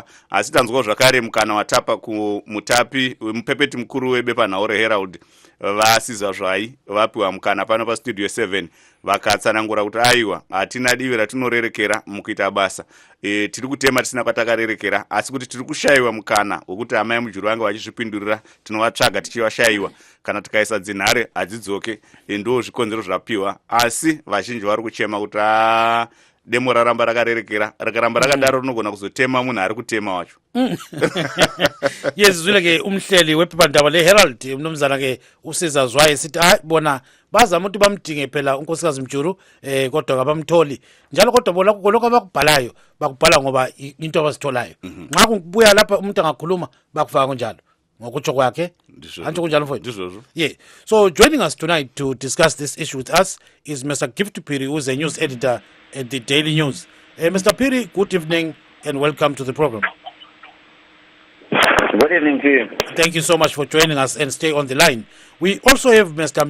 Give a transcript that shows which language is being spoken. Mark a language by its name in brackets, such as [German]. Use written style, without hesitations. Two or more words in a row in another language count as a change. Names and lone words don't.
[Shona] Asi tanzwawo zvakare mukana watapa kumutapi mupepeti mukuru webepanhau reherald vasizwa zvai vapiwa mukana pano pastudio 7 vakatsanangura kuti aiwa hatina divi ratinorerekera mukuita basa, tiri kutema tisina kwatakarerekera, asi kuti tiri kushayiwa mukana wekuti amai mujuru vange vachizvipindurira tinovatsvaga tichivashayiwa, kana tikaisa dzinhare hadzidzoke. Ndo zvikonzero zvapiwa, asi vazhinji vari kuchema kuti demo raramba rakarerekera, rakaramba rakadaro rinogona kuzotema munhu ari kutema wacho. [North Ndebele] Yes, zvile ke umhleli wephephandaba leHerald mnumzana ke usiza zwaye sithi bona bazama ukuthi bamdinge phela unkosikazi Mjuru kodwa kabamtholi. Njalo kodwa bona lokho abakubhalayo bakubhala ngoba into abasitholayo. Nxa kubuya lapha umuntu angakhuluma bakufaka kunjalo. Ngokutsho kwakhe antsho kunjalo mfowethu. [English] Yeah. So joining us tonight to discuss this issue with us is Mr. Gift Piri, who is a news editor at the Daily News. Mr. Piri, good evening and welcome to the program. Good evening to you. Thank you so much for joining us and stay on the line. We also have Mr.